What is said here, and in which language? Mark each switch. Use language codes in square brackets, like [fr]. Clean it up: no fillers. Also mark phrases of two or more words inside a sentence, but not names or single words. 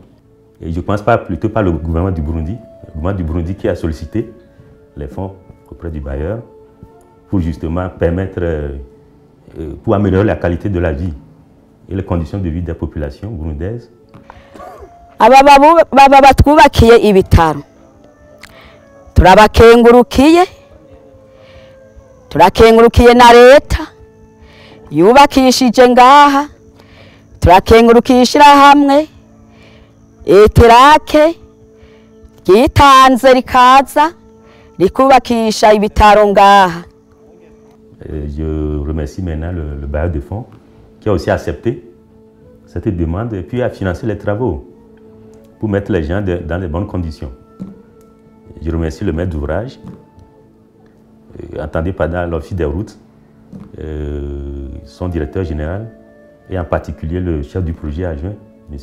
[fr] Et je pense plutôt par le gouvernement du Burundi qui a sollicité les fonds auprès du bailleur pour justement permettre, pour améliorer la qualité de la vie et les conditions de vie des populations burundaises. [rn] Baba batwubakiye ibitaro turabakengurukiye turakengurukiye na leta yubakishije ngaha turakengurukiye ishirahamwe eterake ryitanze rikaza rikubakisha ibitaro ngaha. [fr] Je remercie maintenant le bailleur de fonds qui a aussi accepté cette demande et puis a financé les travaux pour mettre les gens dans les bonnes conditions. Je remercie le maître d'ouvrage, entendez pendant l'office des routes, son directeur général et en particulier le chef du projet adjoint, M.